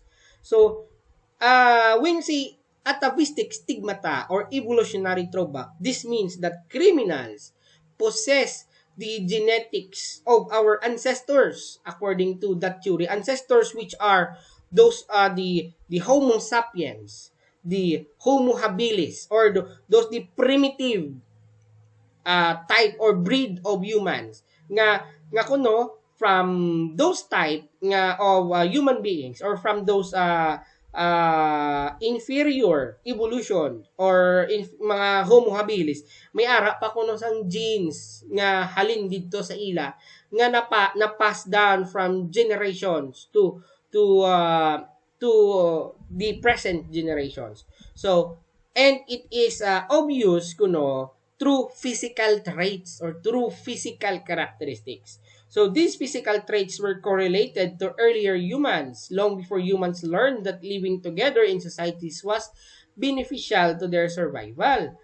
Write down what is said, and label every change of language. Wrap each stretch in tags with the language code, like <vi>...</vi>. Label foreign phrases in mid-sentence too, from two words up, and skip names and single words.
<en>So when say atavistic stigmata or evolutionary throwback, this means that criminals possess the genetics of our ancestors according to that theory. Ancestors which are those the Homo sapiens, the Homo habilis, or the primitive type or breed of humans nga kuno from those type nga of human beings, or from those inferior evolution or mga Homo habilis,</en> <hil>may ara pa kuno sang genes nga halin didto sa ila nga na-pass</hil> <en>down from generations to the present generations. So, and it is obvious kuno through physical traits or through physical characteristics. So these physical traits were correlated to earlier humans long before humans learned that living together in societies was beneficial to their survival.</en>